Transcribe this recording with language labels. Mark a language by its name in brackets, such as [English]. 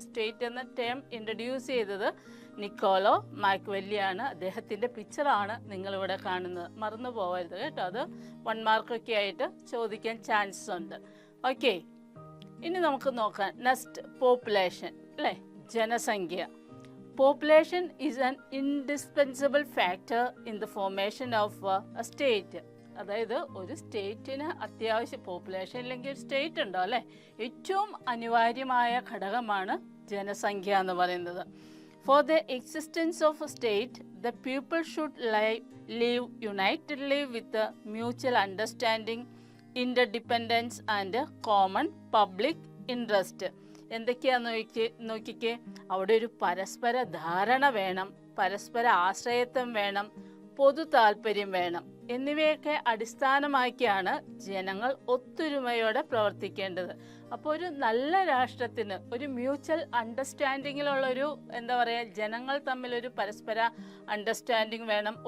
[Malayalam] State എന്ന term introduce ചെയ്തത് Niccolo മാക്വെല്ലിയാണ്. അദ്ദേഹത്തിൻ്റെ പിക്ചറാണ് നിങ്ങളിവിടെ കാണുന്നത്, മറന്നു പോകരുത് കേട്ടോ. അത് 1 മാർക്കൊക്കെ ആയിട്ട് ചോദിക്കാൻ ചാൻസസ് ഉണ്ട്. ഓക്കെ, ഇനി നമുക്ക് നോക്കാം നെക്സ്റ്റ് പോപ്പുലേഷൻ അല്ലേ, ജനസംഖ്യ. [English] Population is an indispensable factor in the formation of a state. [Malayalam] അതായത് ഒരു സ്റ്റേറ്റിന് അത്യാവശ്യം പോപ്പുലേഷൻ ഇല്ലെങ്കിൽ ഒരു സ്റ്റേറ്റ് ഉണ്ടോ അല്ലേ. ഏറ്റവും അനിവാര്യമായ ഘടകമാണ് ജനസംഖ്യ എന്ന് പറയുന്നത്. [English] For the existence of a state, the people should live unitedly with a mutual understanding, interdependence and common public interest. [Malayalam] എന്തൊക്കെയാന്ന് നോക്കിക്കേ. അവിടെ ഒരു പരസ്പര ധാരണ വേണം, പരസ്പര ആശ്രയത്വം വേണം, പൊതു താല്പര്യം വേണം. എന്നിവയൊക്കെ അടിസ്ഥാനമാക്കിയാണ് ജനങ്ങൾ ഒത്തൊരുമയോടെ പ്രവർത്തിക്കേണ്ടത്. അപ്പോൾ ഒരു നല്ല രാഷ്ട്രത്തിന് ഒരു മ്യൂച്വൽ അണ്ടർസ്റ്റാൻഡിങ്ങിലുള്ളൊരു ജനങ്ങൾ തമ്മിലൊരു പരസ്പര അണ്ടർസ്റ്റാൻഡിങ് വേണം.